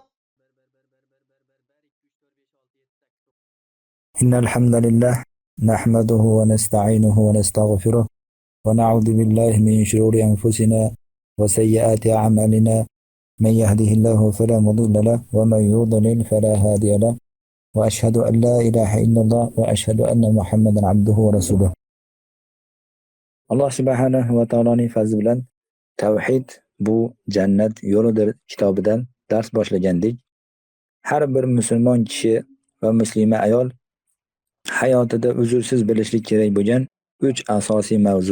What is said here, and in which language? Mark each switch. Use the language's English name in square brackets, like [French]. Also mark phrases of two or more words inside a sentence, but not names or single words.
[Arabic] إن الحمد لله نحمده ونستعينه ونستغفره ونعوذ بالله من شرور أنفسنا وسيئات أعمالنا من يهده الله فلا مضل له ومن يضلل فلا هادي له وأشهد أن لا إله إلا الله وأشهد أن محمدا عبده ورسوله. [Uzbek] Alloh subhanahu va taoloning fazli bilan Tavhid bu jannat yo'lidir kitobidan dars boshlagandik. Har bir musulmon kishi va muslima ayol hayotida uzrsiz bilishlik kerak bo'lgan 3 asosiy mavzu.